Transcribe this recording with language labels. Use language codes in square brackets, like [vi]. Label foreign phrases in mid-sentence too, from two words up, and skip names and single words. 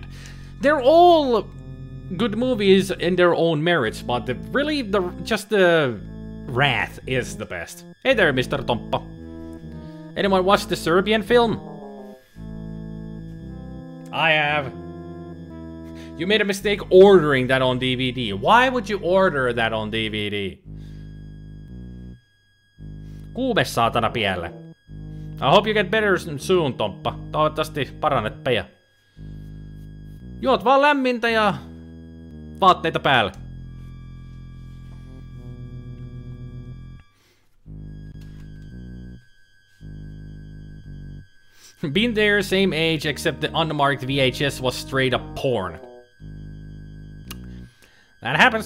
[en] They're all good movies in their own merits, but just the Wrath is the best. Hey there, Mr. Tompa. Anyone watch the Serbian film? I have. You made a mistake ordering that on DVD. Why would you order that on DVD? [fi] Kuume saatana pielle. [en] I hope you get better soon, Tomppa. [fi] Toivottavasti paranet peja. Juot vaan lämmintä ja vaatteita päälle. [en] Been there, same age, except the unmarked VHS was straight up porn. That happens.